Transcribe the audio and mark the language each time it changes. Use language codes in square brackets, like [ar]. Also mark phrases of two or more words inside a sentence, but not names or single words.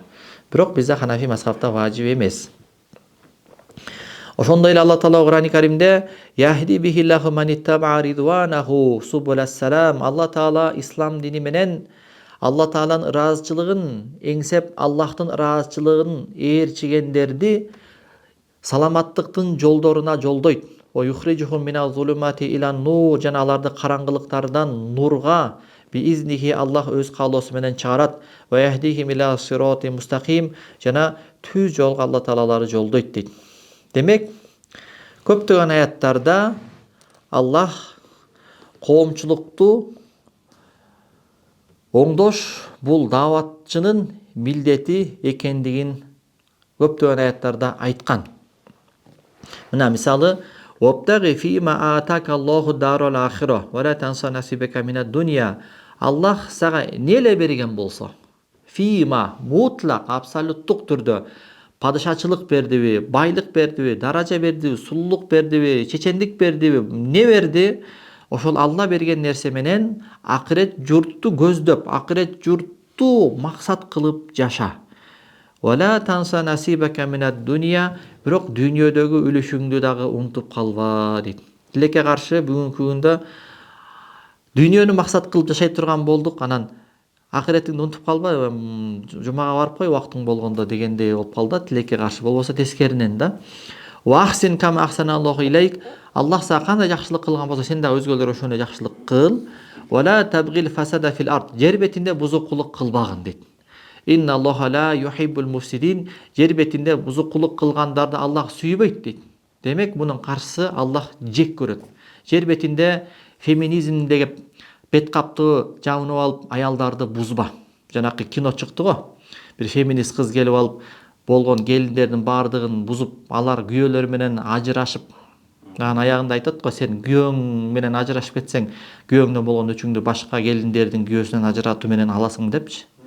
[ky] Бирок бизде Ханафи мазхабта важип эмес. Ошондой эле Алла Таала Кур'ан-ы Каримде [ar] يهدي به الله من اتبع رضوانه سبل السلام. [ky] Алла Таала ислам дини менен Алла Тааланын ыраазычылыгын эңсеп, Аллахтын ыраазычылыгын ээрчигендерди саламаттыктын жолдоруна жолдойт. [ar] ويخرجهم من الظلمات إلى النور, [ky] жана аларды караңгылыктардан нурга биизнихи Аллах өз каалоосу менен чыгарат. [ar] ويهديهم إلى صراط مستقيم, [ky] жана түз жолго Алла таалалары жолдойт дейт. Демек, көптөгөн аяттарда Аллах коомчулукту оңдош бул дааватчынын милдети экендигин көптөгөн аяттарда айткан. Мына мисалы, [ar] وَابْتَغِ فِيمَا آتَاكَ اللَّهُ الدَّارَ الْآخِرَةَ وَلَا تَنْسَ نَصِيبَكَ مِنَ الدُّنْيَا. [ky] Аллах сага неле берген болсо, фима мутлак абсолюттук түрдө падышачылык бердиби, байлык бердиби, даража бердиби, сулуулук бердиби, чечендик бердиби, не берди? Ошол Алла берген нерсе менен акырет журтту көздөп, акырет журтту максат кылып жаша. [ar] ولا تنس نصيبك من الدنيا, [ky] бирок дүйнөдөгү үлүшүңдү дагы унутуп калба дейт. Тилекке каршы бүгүнкү күндө дүйнөнү максат кылып жашай турган болдук, анан акыретиңди унутуп калба, жумага барып кой убактың болгондо дегендей болуп калды. Тилекке каршы болбосо тескеринен да. [ar] وأحسن كما أحسن الله إليك. [ky] Аллах сага кандай жакшылык кылган болсо, сен да өзгөлөргө ошондой жакшылык кыл. [ar] ولا تبغ الفساد في الأرض. [ky] Жер бетинде бузукулук кылбагын дейт. [ar] إن الله لا يحب المفسدين. [ky] Жер бетинде бузукулук кылгандарды Аллах сүйбөйт дейт. Демек, мунун каршысы Аллах жек көрөт. Жер бетинде феминизмдеги бет каптыгы жабынып алып аялдарды бузба. Жанакы кино чыкты го. Бир феминист кыз келип алып болгон келиндердин баардыгын бузуп, алар күйөөлөр менен ажырашып, анан аягында айтат го, сен күйөөң менен ажырашып кетсең, күйөөңдөн болгон өчүңдү башка келиндердин күйөөсүнөн ажыратуу менен аласың депчи.